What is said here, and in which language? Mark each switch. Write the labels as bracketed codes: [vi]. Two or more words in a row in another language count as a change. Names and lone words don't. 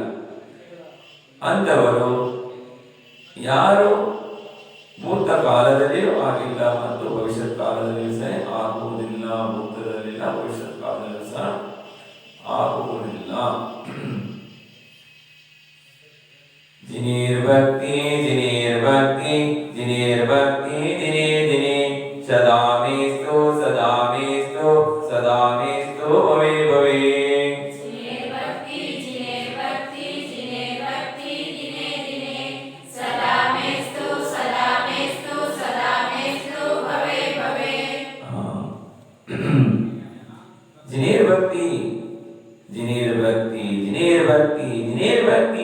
[kn] ಅಂತವರು ಯಾರು ಭೂತ ಕಾಲದಲ್ಲಿಯೂ ಆಗಿಲ್ಲ ಮತ್ತು ಭವಿಷ್ಯತ್ ಕಾಲದಲ್ಲಿಯೂ ಸಹ ಆಗುವುದಿಲ್ಲ, ಭೂತದಲ್ಲಿಲ್ಲ, ಭವಿಷ್ಯತ್ ಕಾಲದಲ್ಲೂ ಸಹ ಆಗುವುದಿಲ್ಲ. [sa] ಜಿನೇರ್ಭಕ್ತಿ ಜಿನೇರ್ಭಕ್ತಿ ಜಿನೇರ್ಭಕ್ತಿ ದಿನೇ ದಿನೇ ಸದಾ ಮೇಸ್ತು ಸದಾ ಮೇಸ್ತು ಸದಾ ಮೇಸ್ತು ಭವೇ ಭವೇ. ಜಿನೇರ್ಭಕ್ತಿ ಜಿನೇರ್ಭಕ್ತಿ ಜಿನೇರ್ಭಕ್ತಿ ಜಿನೇರ್ಭಕ್ತಿ